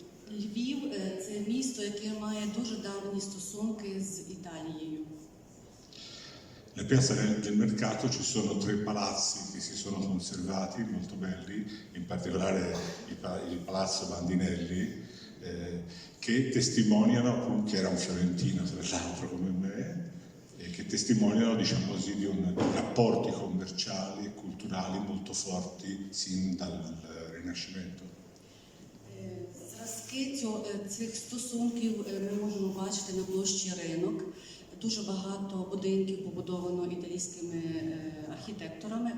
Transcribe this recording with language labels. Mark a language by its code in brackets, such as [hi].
[uk] Львів – це місто, яке має дуже давні стосунки з Італією. [it] Nella piazza del mercato ci sono tre palazzi che si sono conservati, molto belli, in particolare il palazzo Bandinelli, che testimoniano, che era un fiorentino tra l'altro come me, che testimoniano, diciamo così, di rapporti commerciali e culturali molto forti sin dal Rinascimento. [uk] Зразки цих стосунків ми можемо бачити на площі Ринок. Дуже багато будинків побудовано італійськими архітекторами.